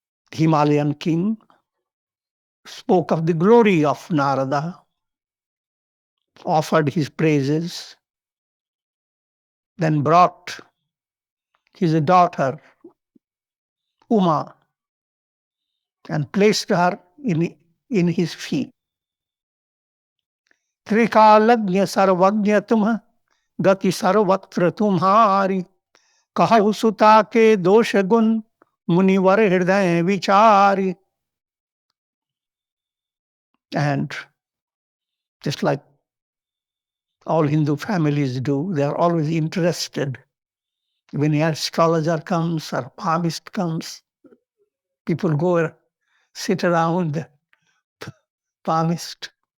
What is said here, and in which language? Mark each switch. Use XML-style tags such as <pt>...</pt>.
<en>The Himalayan king spoke of the glory of Narada, offered his praises, then brought his daughter Uma and placed her in his feet.</en> <awa>त्रिकालज्ञ सर्वज्ञ तुम गति सर्वत्र तुम्हारी, कहु सुता के दोष गुण मुनिवर हृदय विचारी.</awa> <en>And just like all Hindu families do, they are always interested. When an astrologer comes or palmist comes, people go sit around the palmist.</en>